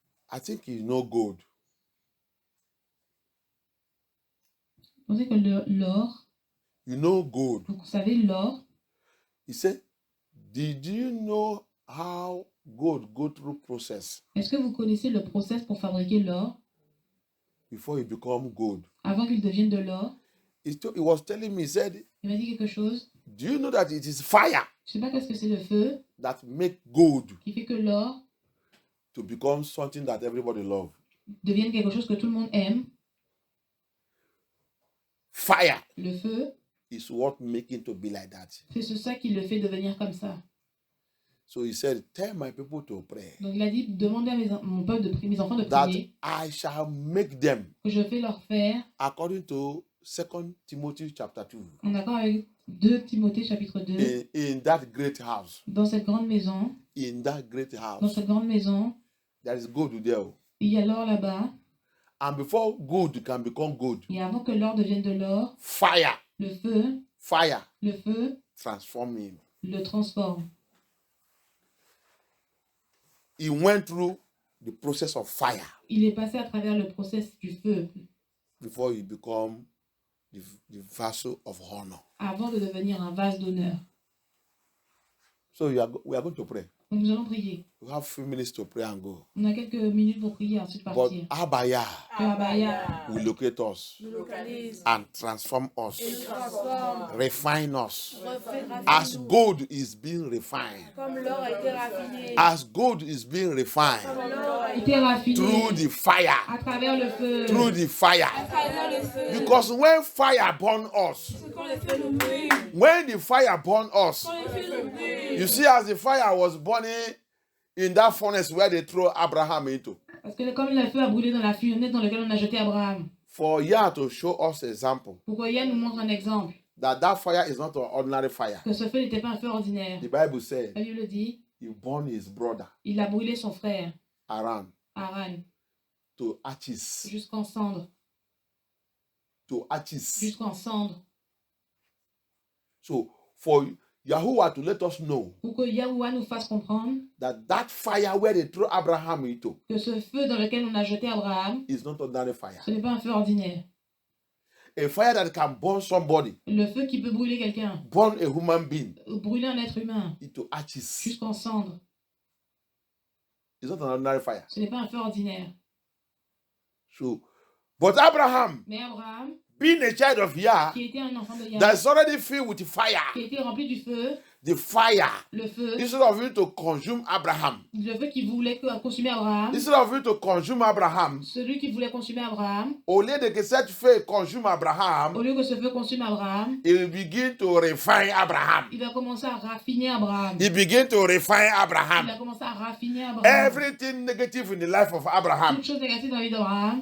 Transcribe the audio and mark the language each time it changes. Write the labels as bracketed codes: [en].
[en] I think you know gold. [fr] Vous savez que l'or, [en] You know gold. [fr] vous savez l'or, [en] He said, did you know how gold go through process [fr] est-ce que vous connaissez le process pour fabriquer l'or [en] before it become gold? [fr] avant qu'il devienne de l'or? [en] He was telling me, he said, [fr] Il m'a dit quelque chose. [en] do you know that it is fire [fr] Je sais pas qu'est-ce que c'est le feu [en] that make gold [fr] qui fait que l'or [en] to become something that everybody love? [fr] devienne quelque chose que tout le monde aime. [en] Fire [fr] Le feu, [en] is what making to be like that. [fr] c'est ça qui le fait devenir comme ça. [en] So he said, tell my people to pray [fr] Donc il a dit, demandez à mon peuple mes enfants de [en] that [fr] prier, [en] I shall make them [fr] que je vais leur faire, [en] according to 2 Timothy chapter 2 [fr] en accord avec 2 Timothée chapitre 2, [en] in that great house. [fr] dans cette grande maison, [en] In that great [fr] dans [en] house, [fr] cette grande maison, [en] there is gold there. [fr] il y a l'or là-bas, [en] And before gold can become gold, [fr] et avant que l'or devienne de l'or, [en] fire [fr] le feu [en] transform him. [fr] le transforme. [en] He went through the process of fire [fr] Il est passé à travers le process du feu [en] before he become the vessel of honor. [fr] avant de devenir un vase d'honneur. [en] So we are going to pray. [fr] Donc nous allons prier. [en] We have few minutes to pray and go. [fr] On a quelques minutes pour prier, ensuite [en] But [fr] partir. Abaya Abaya [en] will locate us [fr] Nous localise. [en] and transform [fr] Et [en] us, [fr] nous transforme. [en] refine us. [fr] Raffine-nous. [en] As gold is being refined, [fr] Comme l'or a été raffiné. as gold is being refined Comme l'or a été été raffiné [en] through the fire, [fr] à travers le feu. [en] through the fire. [fr] travers le feu. [en] Because when fire burn us, [fr] Quand le feu nous brûle. [en] when the fire burn us, [fr] Quand le feu nous brûle. [en] you see, as the fire was burning in that furnace where they throw Abraham into, [fr] Parce que comme le feu a brûlé dans la furnace dans laquelle on a jeté Abraham. [en] For Yah to show us example [fr] Pourquoi Yah nous montre un exemple? [en] that fire is not an ordinary fire. [fr] Que ce feu n'était pas un feu ordinaire. [en] The Bible said [fr] La Bible dit, [en] he burned his brother [fr] il a brûlé son frère, Aran Aran, [en] to ashes. [fr] jusqu'en cendre. [en] To ashes. [fr] Jusqu'en cendre. [en] So for Yahuwah to let us know [fr] Pour que Yahuwah nous fasse comprendre [en] that fire where they threw Abraham into [fr] que ce feu dans lequel on a jeté Abraham, [en] is not ordinary fire. [fr] ce n'est pas un feu ordinaire. [en] A fire that can burn somebody, [fr] Le feu qui peut brûler quelqu'un, [en] burn a human being [fr] brûler un être humain, [en] into ashes. [fr] jusqu'en cendre, [en] It's not an ordinary fire. [fr] ce n'est pas un feu ordinaire. [en] So, but Abraham, [fr] Mais Abraham, [en] being a child of Yah, [fr] qui était un enfant de Yah, [en] that's already filled with fire. [fr] qui était rempli du feu, [en] The fire, [fr] le feu [en] instead of you to consume Abraham, [fr] qui voulait consumer Abraham, [en] instead of you to consume Abraham, [fr] celui qui voulait consumer Abraham, au lieu de que cette feu consume Abraham, au lieu que ce feu consume Abraham, [en] he will begin to refine Abraham. [fr] il va commencer à raffiner Abraham. [en] He begin to refine [fr] Il [en] Abraham. [fr] a commencé à raffiner Abraham. [en] Everything negative in the life of Abraham, [fr] Toute chose négative dans la vie d'Abraham